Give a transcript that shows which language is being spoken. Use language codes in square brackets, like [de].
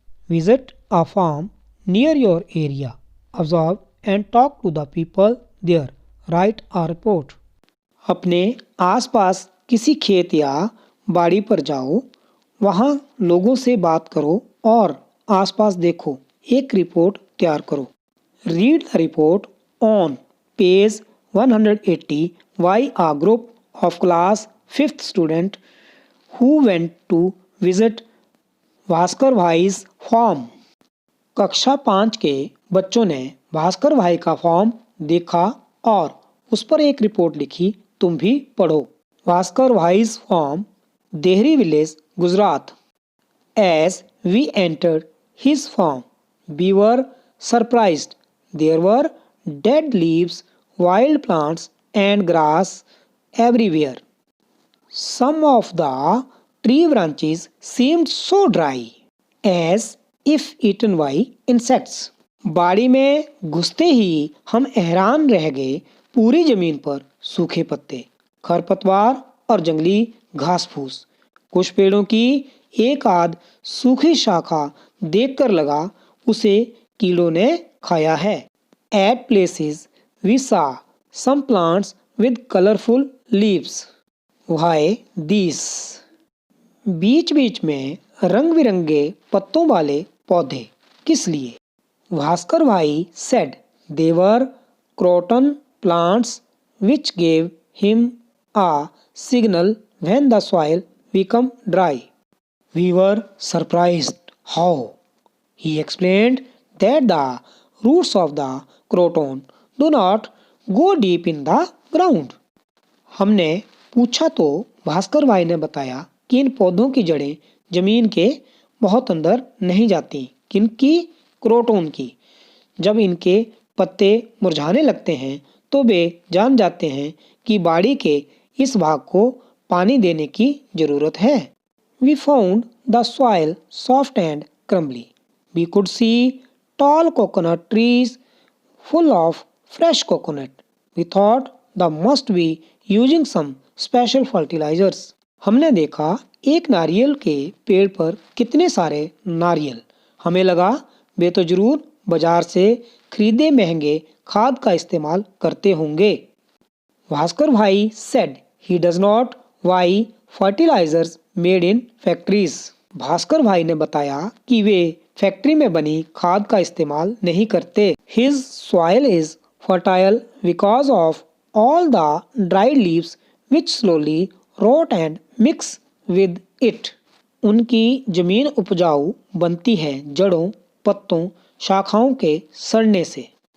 [en] Visit a farm near your area, observe and talk to the people there, write a report. [hi] अपने आसपास किसी खेत या बाड़ी पर जाओ, वहाँ लोगों से बात करो और आसपास देखो। एक रिपोर्ट तैयार करो। [en] Read the report on page 180 why a group of class 5th student who went to visit Bhaskar भाई's farm। [hi] कक्षा 5 के बच्चों ने भास्कर भाई का फार्म देखा और उस पर एक रिपोर्ट लिखी। तुम भी पढ़ो। [en] भास्कर भाई's farm, Dehri village, Gujarat. As we entered his farm, we were surprised. There were dead leaves, wild plants and grass everywhere. Some of the tree branches seemed so dry as if eaten by insects. [hi] बाड़ी में घुसते ही हम हैरान रह गए। पूरी जमीन पर सूखे पत्ते, खरपतवार और जंगली घास फूस। कुछ पेड़ों की एक आध सूखी शाखा देखकर लगा उसे कीड़ों ने खाया है। [en] At places we saw some plants with colorful leaves. Why these? [hi] बीच बीच में रंग बिरंगे पत्तों वाले पौधे किस लिए? [en] Bhaskar bhai said they were croton plants which gave him a signal when the soil became dry. We were surprised. How? He explained that the roots of the croton do not go deep in the ground. [hi] हमने पूछा तो भास्कर भाई ने बताया कि इन पौधों की जड़ें जमीन के बहुत अंदर नहीं जाती। किनकी? क्रोटोन की। जब इनके पत्ते मुरझाने लगते हैं तो वे जान जाते हैं कि बाड़ी के इस भाग को पानी देने की जरूरत है। [en] We found the soil soft and crumbly. We could see tall coconut trees full of fresh coconut. We thought they must be using some special fertilizers. [hi] हमने देखा एक नारियल के पेड़ पर कितने सारे नारियल। हमें लगा वे तो जरूर बाजार से खरीदे महंगे खाद का इस्तेमाल करते होंगे। [en] Bhaskar bhai said he does not buy fertilizers made in factories. [hi] Bhaskar भाई ने बताया कि वे फैक्ट्री में बनी खाद का इस्तेमाल नहीं करते। [en] His soil is fertile because of all the dried leaves which slowly rot and mix with it. [hi] उनकी जमीन उपजाऊ बनती है जड़ों, पत्तों, शाखाओं के सड़ने से।